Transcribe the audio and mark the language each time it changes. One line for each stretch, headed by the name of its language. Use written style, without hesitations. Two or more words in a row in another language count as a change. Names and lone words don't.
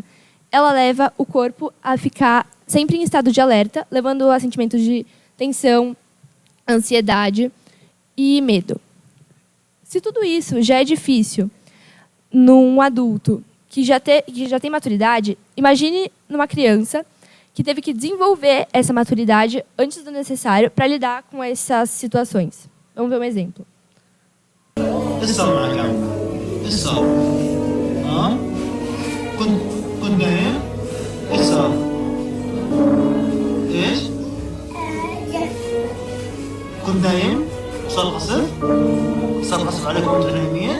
Portuguese: Ela leva o corpo a ficar sempre em estado de alerta, levando a sentimentos de tensão, ansiedade e medo. Se tudo isso já é difícil num adulto que já tem maturidade, imagine numa criança que teve que desenvolver essa maturidade antes do necessário para lidar com essas situações. Vamos ver um exemplo.
Arabic: اتصل معك عم اتصل ها كنت نايم اتصل ايش كنت نايم صار قصف عليك وانتوا نايمين